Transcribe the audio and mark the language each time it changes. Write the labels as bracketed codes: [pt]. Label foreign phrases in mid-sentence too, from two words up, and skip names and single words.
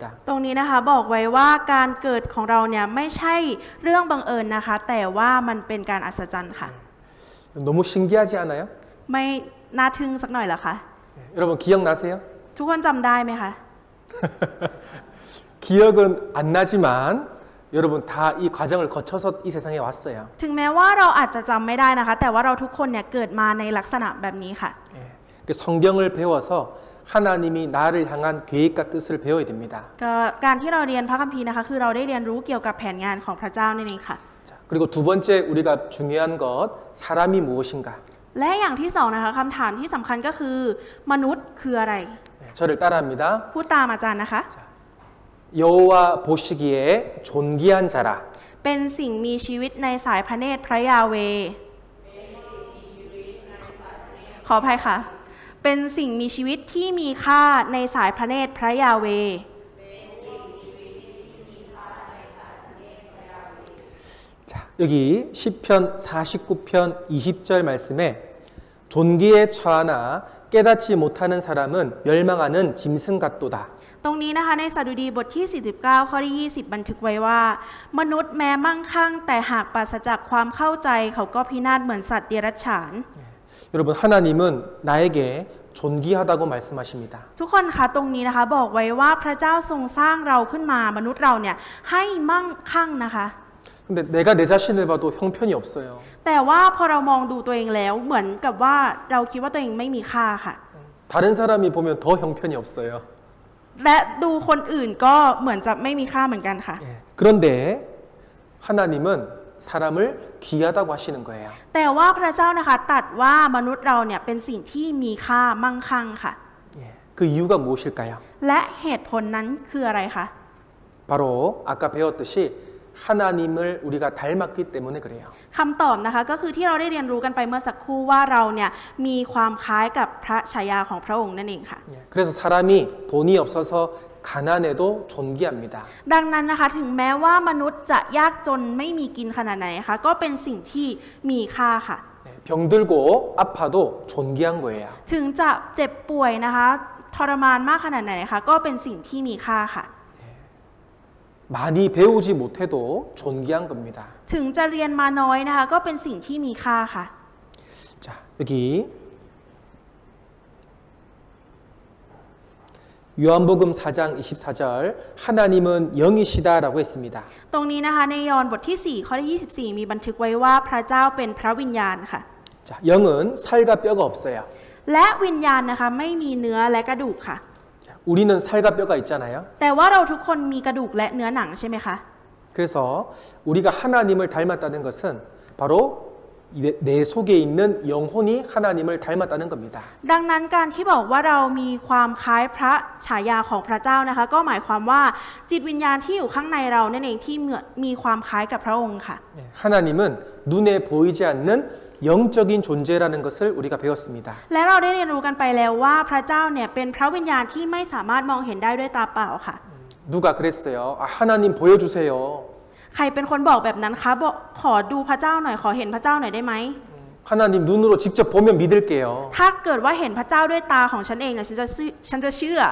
[th] ตรงนี้นะคะบอกไว้ว่าการเกิดของเราเนี่ยไม่ใช่เรื่องบังเอิญนะคะ แต่ว่ามันเป็นการอัศจรรย์ค่ะ [ko] 너무 신기하지 않아요? [th] ไม่น่าทึ่งสักหน่อยเหรอคะ [ko] 여러분 기억나세요? [th] ทุกคนจำได้ไหมคะ [ko] 기억은 안 나지만 여러분 다 이 과정을 거쳐서 이 세상에 왔어요. [th] ถึงแม้ว่าเราอาจจะจำไม่ได้นะคะ แต่ว่าเราทุกคนเนี่ยเกิดมาในลักษณะแบบนี้ค่ะ [ko] 예. 성경을 배워서 하나님이 나를 향한 계획과 뜻을 배워야 됩니다. [th] ก็การที่เราเรียนพระคัมภีร์นะคะคือเราได้เรียนรู้เกี่ยวกับแผนงานของพระเจ้านั่นเองค่ะ [ko] 자, 그리고 두 번째 우리가 중요한 것 사람이 무엇인가? [th] และอย่างที่สองนะคะคำถามที่สำคัญก็คือมนุษย์คืออะไร [ko] 네, 저를 따라합니다. [th] พูดตามอาจารย์นะคะ [ko] 여호와 보시기에 존귀한 자라. [th] เป็นสิ่งมีชีวิตในสายพระเนตรพระยาเวห์ขออภัยค่ะ เป็นสิ่งมีชีวิตที่มีค่าในสายพระเนตรพระยาเวห์ [ko] 자, 여기 시편 49편 20절 말씀에 존귀에 처하나 깨닫지 못하는 사람은 멸망하는 짐승 같도다. [th] ตรงนี้นะคะในสดุดีบทที่ 49 ข้อที่ 20 บันทึกไว้ว่า มนุษย์แม้มั่งคั่งแต่หากปราศจากความเข้าใจเขาก็พินาศเหมือนสัตว์เดรัจฉาน [ko] 여러분 하나님은 나에게 존귀하다고 말씀하십니다. [th] ทุกคนคะตรงนี้นะคะบอกไว้ว่าพระเจ้าทรงสร้างเราขึ้นมามนุษย์เราเนี่ยให้มั่งคั่งนะคะ [ko] 근데 내가 내 자신을 봐도 형편이 없어요. [th] แต่ว่าพอเรามองดูตัวเองแล้วเหมือนกับว่าเราคิดว่าตัวเองไม่มีค่าค่ะ [ko] 다른 사람이 보면 더 형편이 없어요. [th] และดูคนอื่นก็เหมือนจะไม่มีค่าเหมือนกันค่ะ [ko] 그런데 하나님은 사람을 귀하다고 하시는 거예요. [th] แต่ว่าพระเจ้านะคะตรัสว่ามนุษย์เราเนี่ยเป็นสิ่งที่มีค่ามั่งคั่งค่ะ [ko] 그 이유가 무엇일까요? [th] และเหตุผลนั้นคืออะไรคะ [ko] 바로 아까 배웠듯이 하나님을 우리가 닮았기 때문에 그래요. [th] คำตอบนะคะก็คือที่เราได้เรียนรู้กันไปเมื่อสักครู่ว่าเราเนี่ยมีความคล้ายกับพระฉายาของพระองค์นั่นเองค่ะ [ko] 그래서 사람이 돈이 없어서 가난해도 존귀합니다. [th] ดังนั้นนะคะถึงแม้ว่ามนุษย์จะยากจนไม่มีกินขนาดไหนนะคะก็เป็นสิ่งที่มีค่าค่ะ [ko] 병들고 아파도 존귀한 거예요. [th] ถึงจะเจ็บป่วยนะคะทรมานมากขนาดไหนนะคะก็เป็นสิ่งที่มีค่าค่ะ [ko] 많이 배우지 못해도 존귀한 겁니다. [th] ถึงจะเรียนมาน้อยนะคะก็เป็นสิ่งที่มีค่าค่ะ [ko] 자, 여기 요한복음 4장 24절 하나님은 영이시다라고 했습니다. [th] ตรงนี้นะคะในยอห์นบทที่ 4 ข้อที่ 24 มีบันทึกไว้ว่าพระเจ้าเป็นพระวิญญาณค่ะ [ko] 자, 영은 살과 뼈가 없어요. [th] และวิญญาณนะคะไม่มีเนื้อและกระดูกค่ะ [ko] 자, 우리는 살과 뼈가 있잖아요. [th] แต่ว่าเราทุกคนมีกระดูกและเนื้อหนังใช่ไหมคะ [ko] 그래서 우리가 하나님을 닮았다는 것은 바로 내 속에 있는 영혼이 하나님을 닮았다는 겁니다. [th] ดังนั้นการที่บอกว่าเรามีความคล้ายพระฉายาของพระเจ้านะคะก็หมายความว่าจิตวิญญาณที่อยู่ข้างในเรานั่นเองที่มีความคล้ายกับพระองค์ค่ะ [ko] 하나님은 눈에 보이지 않는 영적인 존재라는 것을 우리가 배웠습니다. [th] และเราได้เรียนรู้กันไปแล้วว่าพระเจ้าเนี่ยเป็นพระวิญญาณที่ไม่สามารถมองเห็นได้ด้วยตาเปล่าค่ะ [ko] 누가 그랬어요? 아, 하나님 보여주세요. [th] ใครเป็นคนบอกแบบนั้นคะบอกขอดูพระเจ้าหน่อยขอเห็นพระเจ้าหน่อยได้ไหม [ko] 하나님 눈으로 직접 보면 믿을게요. [th] ถ้าเกิดว่าเห็นพระเจ้าด้วยตาของฉันเองเนี่ยฉันจะเชื่อ